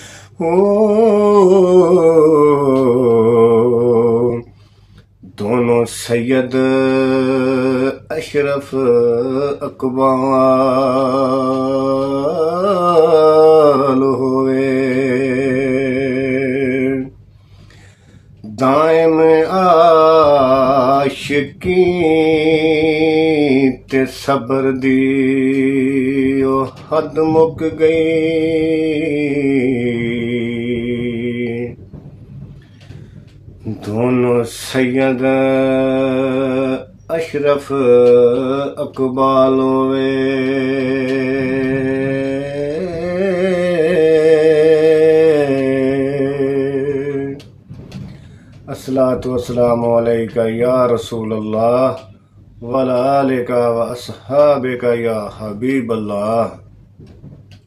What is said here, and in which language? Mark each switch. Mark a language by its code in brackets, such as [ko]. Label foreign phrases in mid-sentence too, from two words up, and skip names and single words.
[pa] ਦੋਨੋਂ ਸੈयद ਅਸ਼ਰਫ ਅਕਬਾਲ ਹੋਏ, ਦਾਇਮ ਆਸ਼ਿਕੀ ਤੇ ਸਬਰ ਦੀ ਉਹ ਹੱਦ ਮੁੱਕ ਗਈ। ਦੋਨੋਂ ਸੈयद ਅਸ਼ਰਫ ਅਕਬਾਲ ਹੋਵੇ, [ar] الصلاة والسلام عليك يا رسول الله وعلى آلك و أصحابك يا حبيب الله.